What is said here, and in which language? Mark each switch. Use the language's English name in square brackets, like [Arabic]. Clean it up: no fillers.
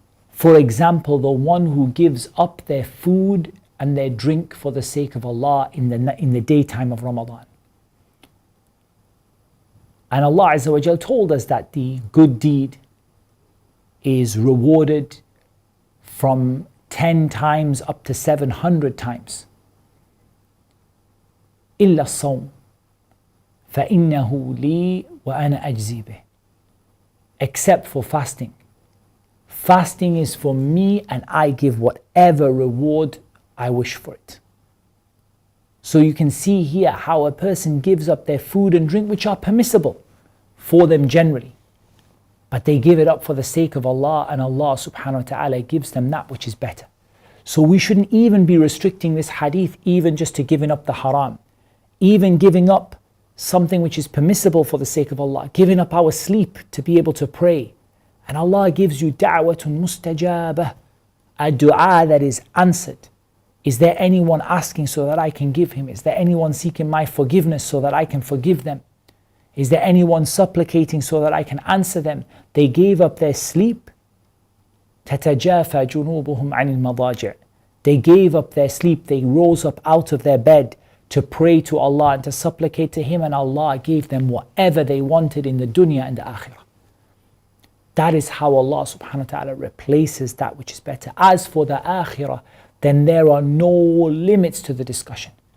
[English] For example, the one who gives up their food and their drink for the sake of Allah in the daytime of Ramadan. And Allah Azza wa Jal told us that the good deed is rewarded from 10 times up to 700 times. [Arabic] إلا الصوم فإنه لي وأنا أجزي به. [English] Except for fasting. Fasting is for me and I give whatever reward I wish for it. So you can see here how a person gives up their food and drink which are permissible for them generally, but they give it up for the sake of Allah, and Allah subhanahu wa ta'ala gives them that which is better. So we shouldn't even be restricting this hadith even just to giving up the haram, even giving up something which is permissible for the sake of Allah, giving up our sleep to be able to pray. And Allah gives you da'watun mustajabah, a dua that is answered. Is there anyone asking so that I can give him? Is there anyone seeking my forgiveness so that I can forgive them? Is there anyone supplicating so that I can answer them? They gave up their sleep. [Arabic] تَتَجَافَى جُنُوبُهُمْ عَنِ الْمَضَاجِعِ. [English] They gave up their sleep. They rose up out of their bed to pray to Allah and to supplicate to Him, and Allah gave them whatever they wanted in the dunya and the akhirah. That is how Allah subhanahu wa ta'ala replaces that which is better. As for the akhirah, then there are no limits to the discussion.